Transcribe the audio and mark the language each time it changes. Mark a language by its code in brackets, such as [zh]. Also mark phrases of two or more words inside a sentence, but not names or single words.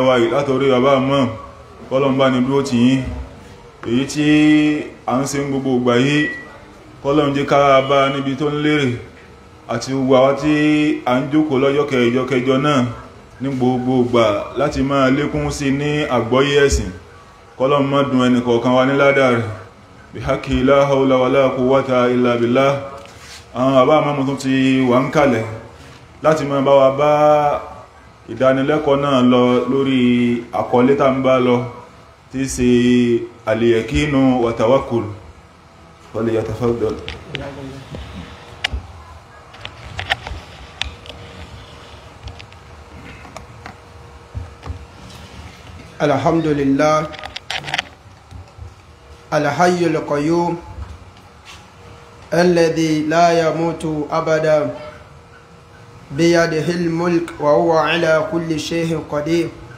[yo] wa yìí látorí bàbá mọ́ Ọlọ́run bá ní dúró tì yín èyí tí a ń ṣe gbogbo ìgbà yìí Ọlọ́run jẹ́ ká bá níbi tó ń lérè àti gbogbo àwọn tí a ń jókòó lọ́jọ́ kẹjọ náà ní gbogbo ìgbà láti máa lékún sí ní àgbọ́yé ẹ̀sìn Ọlọ́run má dùn ẹnì kọ̀ọ̀kan wa ní ládàá rẹ̀ [ar] بحق لا حول ولا قوة إلا بالله [yo] àwọn bàbá àmọ́mù tún ti wà ń kalẹ̀ láti máa bá wa bá ìdánilẹ́kọ̀ọ́ náà lọ lórí àkọlé tá ń bá lọ tí ṣe [ar] اليقين و توكل فليتفضل. الحمد لله الحي القيوم الذي لا يموت أبدا بيده الملك وهو على كل شيء قدير